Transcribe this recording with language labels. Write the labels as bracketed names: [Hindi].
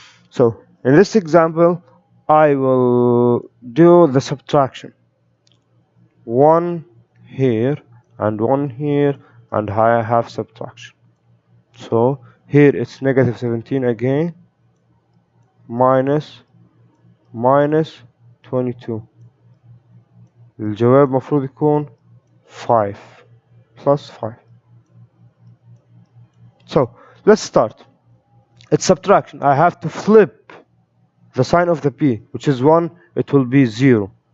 [English] So in this example, I will do the subtraction. 1 here and 1 here, and I have subtraction. So here it's negative 17 again, minus 22. [Arabic] الجواب مفروض يكون 5 plus 5. [English] So let's start. It's subtraction. I have to flip the sign of the p, which is 1, it will be 0.